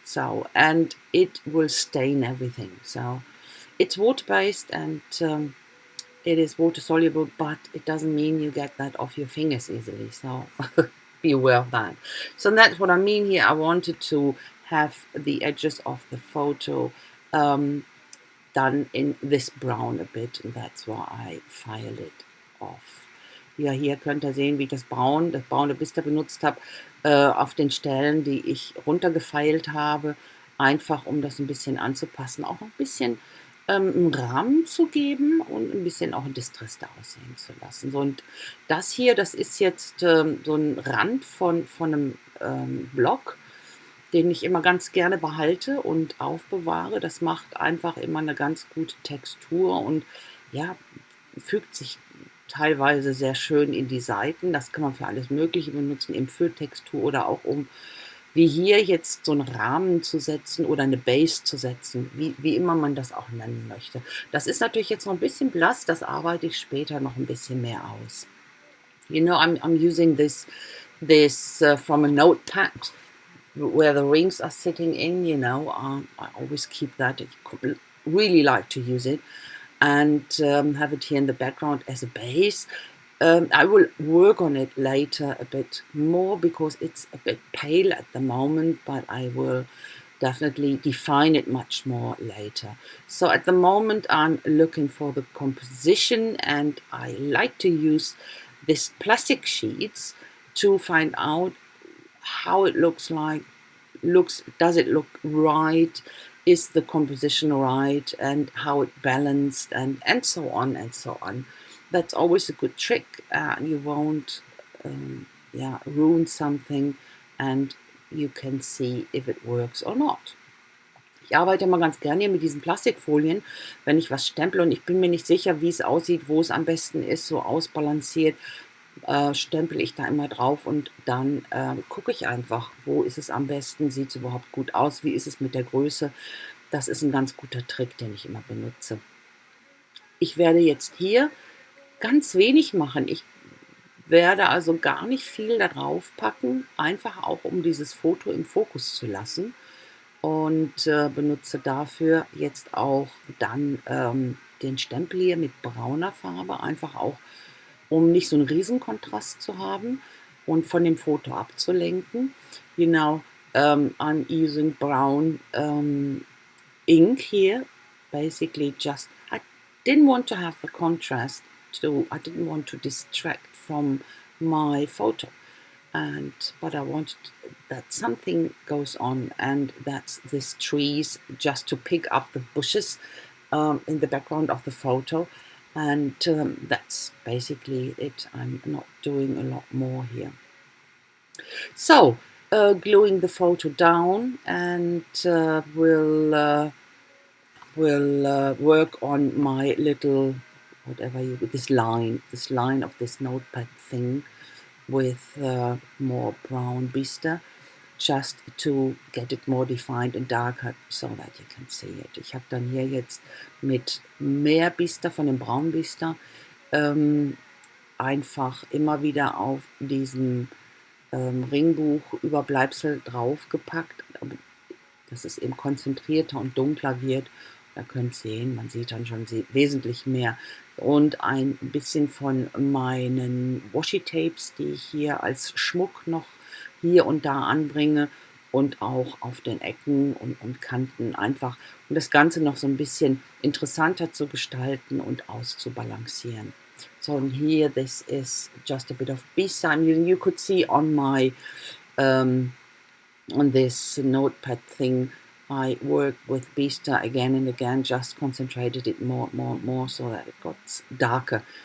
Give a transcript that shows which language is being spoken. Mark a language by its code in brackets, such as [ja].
[en] So, and it will stain everything. So, it's water-based and it is water-soluble, but it doesn't mean you get that off your fingers easily. So, be aware of that. So that's what I mean here. I wanted to have the edges of the photo done in this brown a bit, and that's why I file it off. [de] Ja, hier könnt ihr sehen, wie ich das braune Bister benutzt habe, auf den Stellen, die ich runtergefeilt habe, einfach um das ein bisschen anzupassen, auch ein bisschen einen Rahmen zu geben und ein bisschen auch distressed aussehen zu lassen. So, und das hier, das ist jetzt so ein Rand von einem Block, den ich immer ganz gerne behalte und aufbewahre. Das macht einfach immer eine ganz gute Textur und ja, fügt sich teilweise sehr schön in die Seiten. Das kann man für alles Mögliche benutzen, eben für Textur oder auch um, wie hier jetzt so einen Rahmen zu setzen oder eine Base zu setzen, wie immer man das auch nennen möchte. Das ist natürlich jetzt noch ein bisschen blass, das arbeite ich später noch ein bisschen mehr aus. [en] You know, I'm using this from a notepad where the rings are sitting in, you know. I always keep that. I really like to use it and have it here in the background as a base. I will work on it later a bit more because it's a bit pale at the moment, but I will definitely define it much more later. So at the moment I'm looking for the composition, and I like to use this plastic sheets to find out how it looks like. Does it look right? Is the composition right? And how it balanced, and so on and so on. That's always a good trick. You won't ruin something, and you can see if it works or not. [de] Ich arbeite immer ganz gerne hier mit diesen Plastikfolien, wenn ich was stemple und ich bin mir nicht sicher, wie es aussieht, wo es am besten ist, so ausbalanciert, stempel ich da immer drauf und dann gucke ich einfach, wo ist es am besten, sieht es überhaupt gut aus, wie ist es mit der Größe. Das ist ein ganz guter Trick, den ich immer benutze. Ich werde jetzt hier ganz wenig machen. Ich werde also gar nicht viel da drauf packen, einfach auch um dieses Foto im Fokus zu lassen, und benutze dafür jetzt auch dann den Stempel hier mit brauner Farbe, einfach auch, um nicht so einen Riesenkontrast zu haben und von dem Foto abzulenken. [en] You know, I'm using brown ink here basically just, I didn't want to have the contrast I didn't want to distract from my photo. But I wanted that something goes on, and that's these trees, just to pick up the bushes in the background of the photo. And that's basically it. I'm not doing a lot more here. So, gluing the photo down, and we'll work on my little, this line of this notepad thing with more brown Bistre, just to get it more defined and darker, so that you can see it. [de] Ich habe dann hier jetzt mit mehr Bistre von dem braunen Bistre einfach immer wieder auf diesen Ringbuch-Überbleibsel draufgepackt, dass es eben konzentrierter und dunkler wird. Da könnt ihr sehen, man sieht dann schon wesentlich mehr. Und ein bisschen von meinen Washi-Tapes, die ich hier als Schmuck noch hier und da anbringe, und auch auf den Ecken und Kanten einfach, um das Ganze noch so ein bisschen interessanter zu gestalten und auszubalancieren. [en] So here, this is just a bit of Bistre I'm using. You could see on my on this notepad thing, I worked with Bistre again and again, just concentrated it more, so that it got darker.